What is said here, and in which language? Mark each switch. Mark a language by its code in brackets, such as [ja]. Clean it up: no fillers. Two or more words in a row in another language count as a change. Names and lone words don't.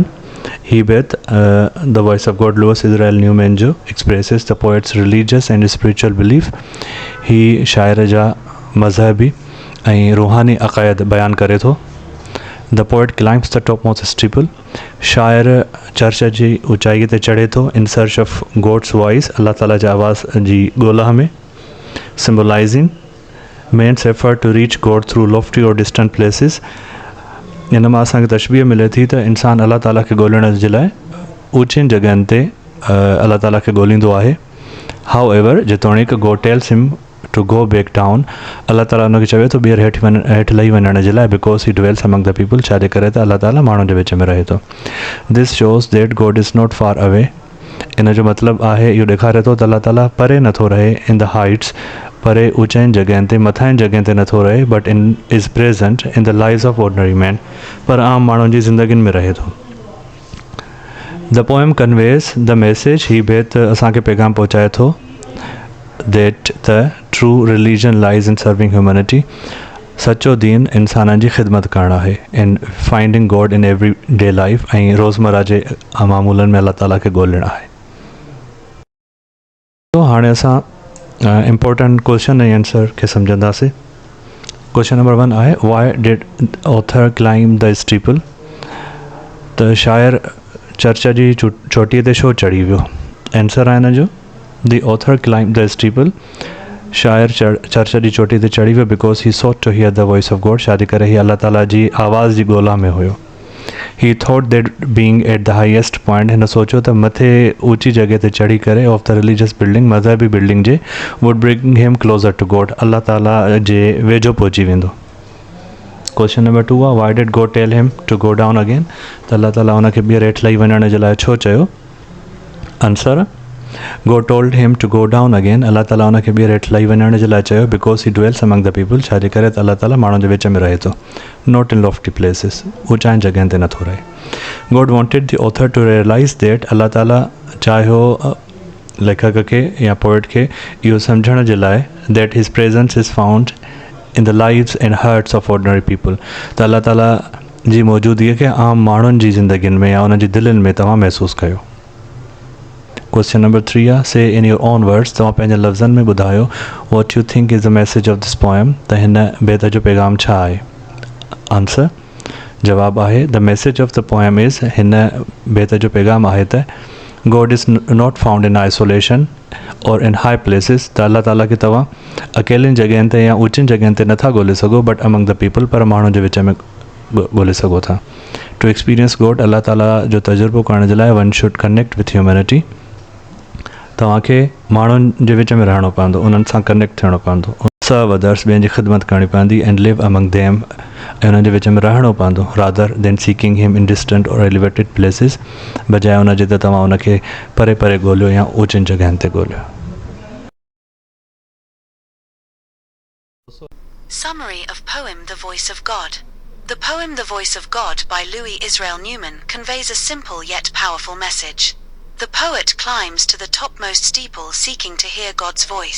[en] He bet The Voice of God Lewis Israel Newman जो expresses the poet's religious and spiritual belief. [sd] ही शायर जा मज़हबी ऐं रूहानी अक़ायद बयान करे थो. [en] The poet climbs the topmost steeple. [sd] शायर चर्च जी ऊंचाई ते चढ़े थो [en] in search of God's voice. [sd] अल्लाह ताला जी आवाज़ जी ॻोल्हा में. [en] Symbolizing man's effort to reach God through lofty or distant places. [sd] इन मां असांखे तशबीह मिले थी त इंसानु अल्लाह ताला खे ॻोल्हण जे लाइ ऊचनि जॻहियुनि ते अल्लाह ताला खे ॻोल्हींदो आहे. [en] however जेतोणीकि God tells him to go back down, [sd] अल्लाह ताला हुनखे चवे थो ॿीहर हेठि लही वञण जे लाइ. [en] because he dwells among the people, [sd] छाजे करे त अल्लाह ताला माण्हुनि जे विच में रहे थो. [en] this shows that God is not far away. [sd] इन जो मतिलबु आहे, इहो ॾेखारे थो त अल्लाह ताला परे नथो रहे. [en] in the heights, [sd] परे ऊचाइनि जॻहियुनि ते, मथांनि जॻहियुनि ते नथो रहे. [en] but in is present in the lives of ordinary man, [sd] पर आम माण्हुनि जी ज़िंदगियुनि में रहे थो. [en] the poem conveys the message. [sd] ही बेत असांखे पैगाम पहुचाए थो [en] that the true religion lies in serving humanity. [sd] सचो दीन इंसाननि जी ख़िदमत करणु आहे. [en] in finding God in every day life, [sd] ऐं रोज़मर्रा जे मामूलनि में अल्लाह ताला खे ॻोल्हणु आहे. तो हाणे असां [en] important question [sd] ऐं आंसर खे सम्झंदासीं. [en] question number [sd] 1 आहे, [en] why did author climb the steeple. [sd] त शायर चर्च जी चोटीअ ते छो चढ़ी वियो. आंसर आहे हिन जो, [en] the author climb the steeple [sd] शायर चर्च जी चोटी ते चढ़ी वियो [en] because he sought to hear the voice of God. [sd] शादी करे ही अल्लाह ताला जी आवाज़ जी ॻोल्हा में हुयो. [en] He thought that being at the highest point, [sd] हिन सोचो त मथे ऊंची जगह ते चढ़ी करे [en] of the religious building, [sd] मज़हबी बिल्डिंग जे [en] would bring him closer to God, [sd] अल्लाह ताला जे वेझो पहुची वेंदो. [en] question number 2 आहे why did God tell him to go down again? [sd] त अल्लाह ताला उनखे ॿीहर हेठि लही वञण जे लाइ छो चयो? [en] आंसर God told him to go down again. [sd] अल्लाह ताला उनखे ॿीहर हेठि लही वञण जे लाइ चयो [en] because he dwells among the people. [sd] छाजे करे त अल्लाह ताला माण्हुनि जे विच में रहे थो. [en] Not in lofty places. [sd] ऊचाइनि जॻहनि ते नथो रहे. [en] God wanted the author to realize that. [sd] अल्लाह ताला चाहियो लेखक खे या पोइट खे इहो सम्झण जे लाइ [en] that his presence is found in the lives and hearts of ordinary people. [sd] त अल्लाह ताला जी मौजूदगीअ खे आम माण्हुनि जी ज़िंदगियुनि में या उन्हनि जी दिलनि में तव्हां महसूसु कयो. [en] question number [sd] 3 आहे [en] say in your own words [sd] तव्हां पंहिंजे लफ़्ज़नि में ॿुधायो [en] what you think is the message of this poem. [sd] त हिन बेत जो पैगाम छा आहे? आंसर जवाबु आहे [en] the message of the poem is [sd] हिन बेत जो पैगाम आहे त [en] God is not found in isolation or in high places. [sd] त अल्लाह ताला खे तव्हां अकेलनि जॻहनि ते या ऊचियुनि जॻहनि ते नथा ॻोल्हे सघो [en] but among the people [sd] पर माण्हुनि जे विच में ॻोल्हे सघो था. [en] To experience God, [sd] अल्लाह ताला जो तजुर्बो करण जे लाइ [en] one should connect with humanity. [sd] तव्हांखे माण्हुनि जे विच में रहणो पवंदो, उन्हनि सां कनेक्ट थियणो पवंदो, [en] serve others [sd] ॿियनि जी ख़िदमत करणी पवंदी [en] and live among them [sd] ऐं उन्हनि जे विच में रहणो पवंदो [en] rather than seeking him in distant or elevated places [sd] बजाए उन जे त तव्हां उनखे परे परे ॻोल्हियो या ऊचनि जॻहनि ते ॻोल्हियो. [en] Summary of poem The Voice of God. The poem The Voice of God by Louis Israel Newman conveys a simple yet powerful message. The poet climbs to the topmost steeple seeking to hear God's voice.